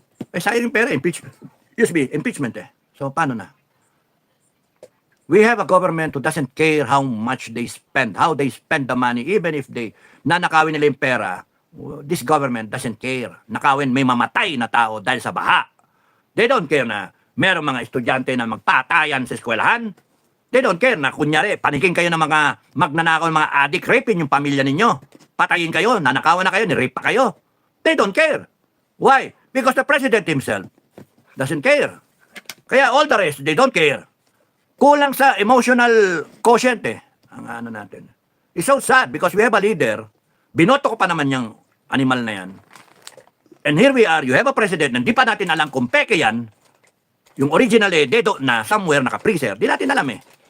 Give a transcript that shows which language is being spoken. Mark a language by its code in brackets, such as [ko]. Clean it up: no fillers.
[tl] Sayang yung pera, impeachment. Impeachment eh. So, paano na? [en] We have a government who doesn't care how much they spend, how they spend the money, even if they [tl] nanakawin nila yung pera. [en] This government doesn't care. [tl] Nakawin, may mamatay na tao dahil sa baha. [en] They don't care [tl] na merong mga estudyante na magpatayan sa eskwelahan. [en] They don't care [tl] na kunyari, panikin kayo ng mga magnanakaw, mga addict, rapin yung pamilya ninyo. Patayin kayo, nanakawan na kayo, nirape pa kayo. [en] They don't care. Why? Because the president himself doesn't care. Kaya all the rest, they don't care. [tl] Kulang sa emotional quotient eh, ang ano natin. [en] It's so sad because we have a leader, [tl] binoto ko pa naman yung animal na yan. [en] And here we are, you have a president, [tl] na di pa natin alam kung peke yan, yung original dedo na somewhere naka-freezer, di natin alam eh.